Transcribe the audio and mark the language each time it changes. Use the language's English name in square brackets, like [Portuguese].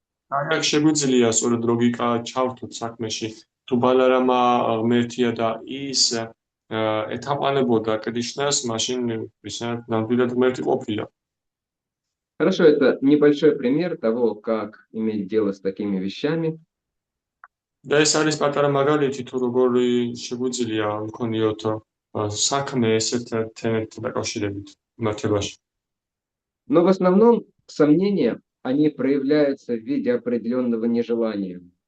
[Georgian] აქ შეგვიძლია სწორედ ლოგიკა ჩავთოთ საქმეში. თუ ბალარამა ღმერთია და ის ეთაყვანებოდა კრიშნას, მაშინ ის ნამდვილად ღმერთი ყოფილა. [Russian] Хорошо, это небольшой пример того, как иметь дело с такими вещами. [Georgian] და ეს არის პატარა მაგალითი თუ როგორი შეგვიძლია მქონიოთ საქმე ესეთ თემებთან დაკავშირებით მართებაში. [Russian] Но в основном сомнения они проявляются в виде определенного нежелания.